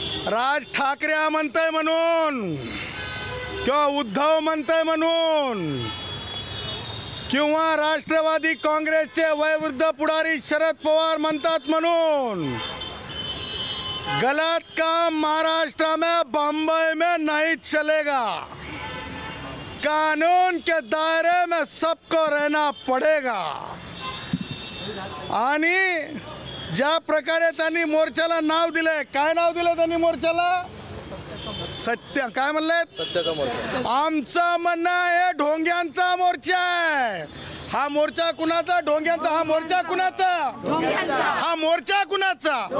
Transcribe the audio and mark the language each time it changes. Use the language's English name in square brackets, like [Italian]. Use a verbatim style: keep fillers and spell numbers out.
[Marathi] राज ठाकरे म्हणतंय म्हणून किंवा उद्धव म्हणतंय म्हणून किंवा राष्ट्रवादी काँग्रेसचे वयोवृद्ध पुढारी शरद पवार म्हणतात म्हणून [Hindi] गलत काम महाराष्ट्र में बम्बई में नहीं चलेगा. कानून के दायरे में सबको रहना पडेगा. [Marathi] आणि ज्या प्रकारे त्यांनी मोर्चाला नाव दिलंय, काय नाव दिलं त्यांनी मोर्चाला? सत्य काय म्हणले? सत्याचा मोर्चा. आमचं म्हणणं हे ढोंग्यांचा मोर्चा आहे. हा मोर्चा कुणाचा? ढोंग्यांचा. हा मोर्चा कुणाचा? हा मोर्चा कुणाचा?